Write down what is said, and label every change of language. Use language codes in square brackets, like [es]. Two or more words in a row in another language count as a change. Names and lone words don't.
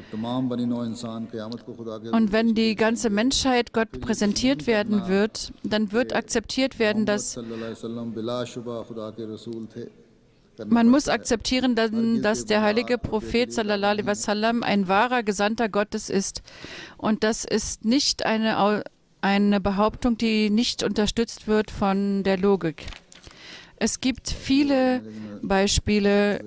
[de] und wenn die ganze Menschheit Gott präsentiert werden wird, dann wird akzeptiert werden, dass man muss akzeptieren, dass der heilige Prophet [ar] صلى الله عليه وسلم [de] ein wahrer Gesandter Gottes ist. Und das ist nicht eine Behauptung, die nicht unterstützt wird von der Logik. Es gibt viele Beispiele.